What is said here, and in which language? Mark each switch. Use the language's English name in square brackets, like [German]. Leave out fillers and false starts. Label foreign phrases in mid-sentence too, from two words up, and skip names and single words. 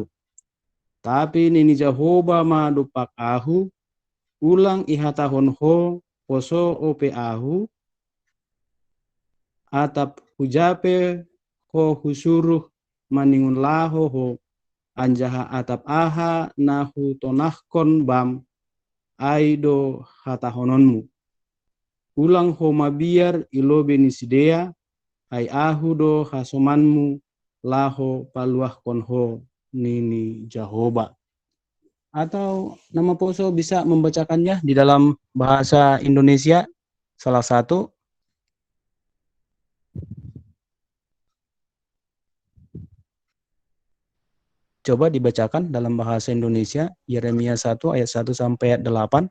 [Batak Simalungun] Tapi nini Jehovah ma dupak ahu ulang ihatahon ho poso ope ahu atap hujape ho husuruh maningun laho ho anjaha atap aha nahu tonahkon bam aido hatahononmu. Ulang ho mabiar ilobe nisidea ai ahu do hasomanmu laho paluah konho nini Jehovah. [Indonesian] Atau nama poso bisa membacakannya di dalam bahasa Indonesia salah satu. Coba dibacakan dalam bahasa Indonesia Yeremia 1 ayat 1 sampai ayat 8.